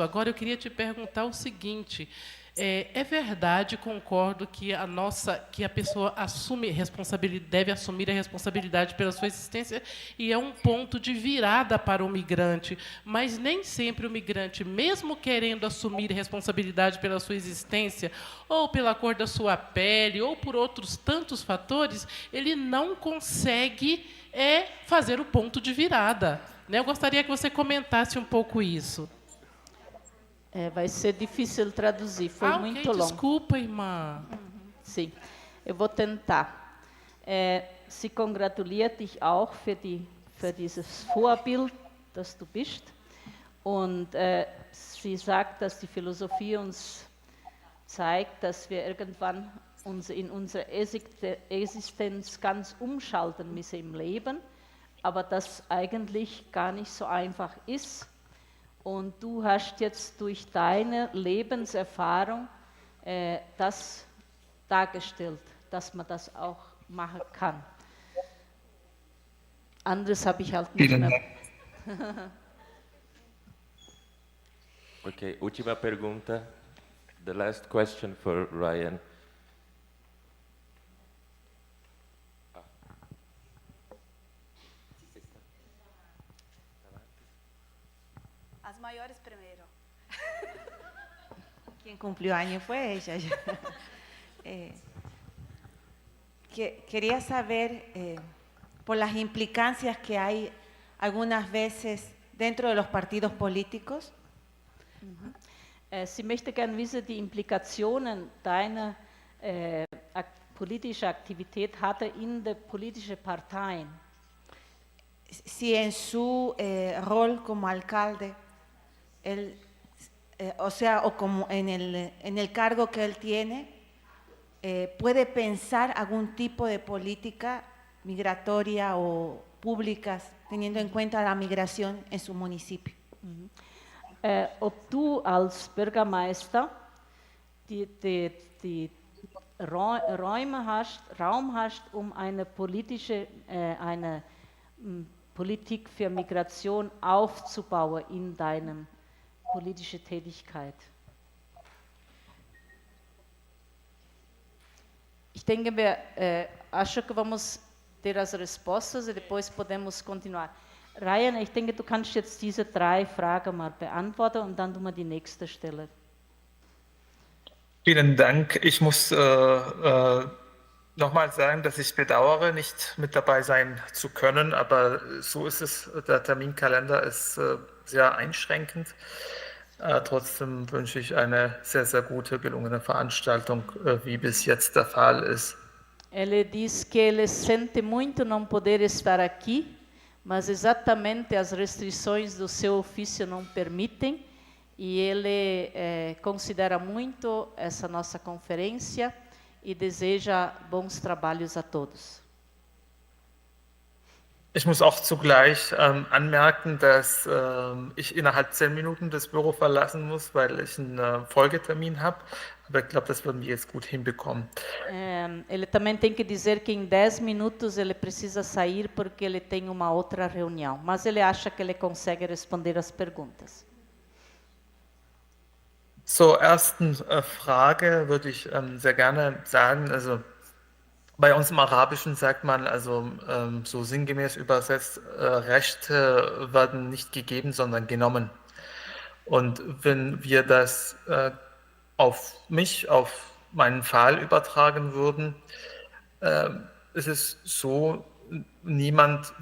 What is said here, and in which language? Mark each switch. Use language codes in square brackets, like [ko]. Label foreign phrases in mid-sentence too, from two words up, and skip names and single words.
[pt] Agora eu queria te perguntar o seguinte: é verdade, concordo que a pessoa deve assumir a responsabilidade pela sua existência e é um ponto de virada para o migrante, mas nem sempre o migrante, mesmo querendo assumir responsabilidade pela sua existência, ou pela cor da sua pele, ou por outros tantos fatores, ele não consegue fazer o ponto de virada, né? Eu gostaria que você comentasse um pouco isso. Vai ser difícil traduzir, foi muito longo. Desculpa, irmã. Sim, eu vou tentar. [de] Sie congratuliert dich auch für dieses Vorbild, das du bist. Und sie sagt, dass die Philosophie uns zeigt, dass wir irgendwann in unserer Existenz ganz umschalten müssen im Leben, aber das eigentlich gar nicht so einfach ist. Und du hast jetzt durch deine Lebenserfahrung das dargestellt, dass man das auch machen kann. Anderes habe ich halt nicht mehr. [pt] Ok, última pergunta. [en] The last question for Ryan. [pt] As maiores primeiro. [es] Quien cumplió años fue ella. Quería saber, por las implicancias que hay algunas veces dentro de los partidos políticos. [de] Sie möchte gerne wissen, die Implikationen deiner politischen Aktivität hatte in den politischen Parteien. [es] Si en su rol como alcalde, o como en el cargo que él tiene, puede pensar algún tipo de política migratoria o públicas teniendo en cuenta la migración en su municipio. [de] Ob du als Bürgermeister die Raum hast, um eine Politik für Migration aufzubauen in deinem politische Tätigkeit. Ich denke, [pt] acho que vamos ter as respostas e depois podemos continuar. [de] Ryan, ich denke, du kannst jetzt diese 3 Fragen mal beantworten und dann tun wir die nächste Stelle. Vielen Dank. Ich muss nochmal sagen, dass ich bedauere, nicht mit dabei sein zu können, aber so ist es. Der Terminkalender ist sehr einschränkend. Trotzdem wünsche ich eine sehr, sehr gute, gelungene Veranstaltung, wie bis jetzt der Fall ist. [pt] Ele diz que ele sente muito não poder estar aqui, mas exatamente as restrições do seu ofício não permitem, e ele considera muito essa nossa conferência e deseja bons trabalhos a todos. [de] Ich muss auch zugleich anmerken, dass ich innerhalb 10 Minuten das Büro verlassen muss, weil ich einen Folgetermin habe. Aber ich glaube, das würden wir jetzt gut hinbekommen. [pt] Ele também tem que dizer que em 10 minutos ele precisa sair porque ele tem uma outra reunião. Mas ele acha que ele consegue responder as perguntas. [de] Zur ersten Frage würde ich sehr gerne sagen, also bei uns im Arabischen sagt man, also so sinngemäß übersetzt, Rechte werden nicht gegeben, sondern genommen. Und wenn wir das auf mich, auf meinen Fall übertragen würden, ist es so, niemand